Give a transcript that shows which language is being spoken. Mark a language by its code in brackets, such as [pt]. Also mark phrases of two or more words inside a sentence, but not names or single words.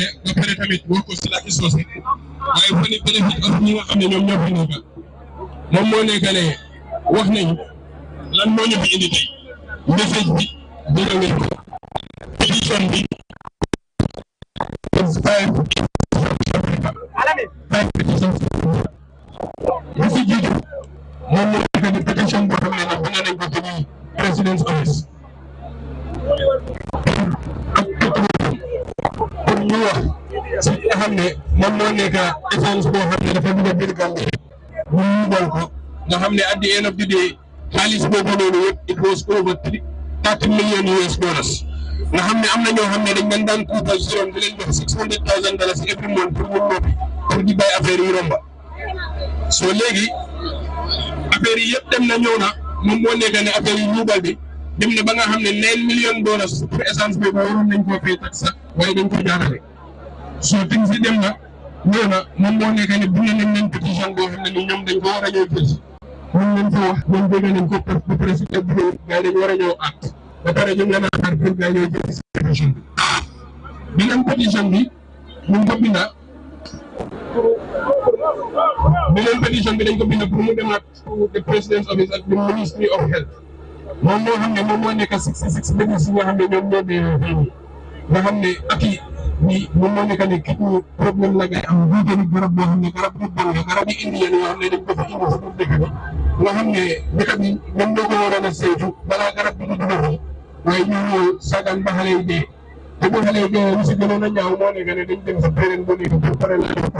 [wo] ba pare tamit wax ko si làkki soose waaye fa ni bénéfice ak ñi nga xam ne ñoom ñoo fi nekk moom moo nekk ne wax nañu lan moo ñu fi indi tey message bi dégg ngeen ko pétition bi li si jiitu moom moo nekk ni pétition boo xam ne ni bind nañ ko ci President's office pour ñu wax si nga xam ne moom moo nekk essence boo xam ne dafa dugg biir Gambie ñu yubal ko nga xam ne [en] at the end of the day [wo] xaalis boobu noonu yëpp [en] it was over 30 million US dollars [wo] nga xam ne am na ñoo xam ne dañ daan kuutal si yoon di leen jox $600,000 [en] every month [wo] pour mu noppi pour di bàyyi affaire yi romba soo léegi affaire yi yëpp dem na ñëw na moom moo nekk ne affaire yi ñuubal bi dem na ba nga xam ne $9 million pour essence boobu waroon nañ koo fay tax sax waaye dañ ko jaarale soo tim si dem na ñëw na moom moo nekk ne bu nañ leen pétition boo xam ne ni ñoom dañ ko war a ñëw jël si ñun leen fa wax ñoom dégg nañ ko ba président bi gars dañ war a ñëw at ba pare ñu ngi leen a xaar pour gars ñëw jël si pétition bi beneen pétition bi ñu ngi ko binda beneen pétition bi dañ ko bind pour mu demaat [en] the president's office [wo] ak [en] the ministry of health [wo] moom moo xam ne moom moo nekk 66 bénéfice yi nga xam ne ñoom ñoo dee fii nga xam ne ak yi ni moom moo nekk ne kii problème la ngay am buute ni garab boo xam ne garab bu bon la garab yi indi yéen yoo xam ne dañ ko fa indi si biir dëkk bi nga xam ne dëkk bi ñoom ñoo ko waroon a saytu balaa garab bi di dugg fi waaye ñu ñëw sagan ba xale yi dee te bu xale yi dee lu si gënoon a ñaaw moo nekk ne dañ dem sa beneen bu nekk pour pare la